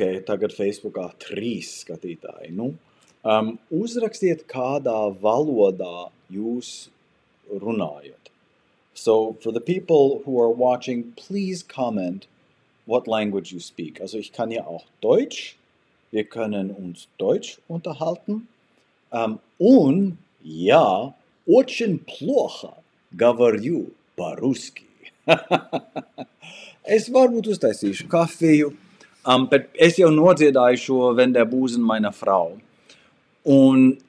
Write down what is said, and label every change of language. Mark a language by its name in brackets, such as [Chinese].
[Latvian] Tagad Facebookā 3 skatītāji. Uzrakstiet, kādā valodā jūs runājat. [English] So, for the people who are watching, please comment what language you speak. [German] Also, ich kann ja auch Deutsch. Wir können uns Deutsch unterhalten. Und, ja, [Russian] очень плохо говорю по-русски. [Latvian] Es varbūt uztaisīšu kafiju, bet es jau nodziedāju šo Wenn der Busen meiner Frau. Un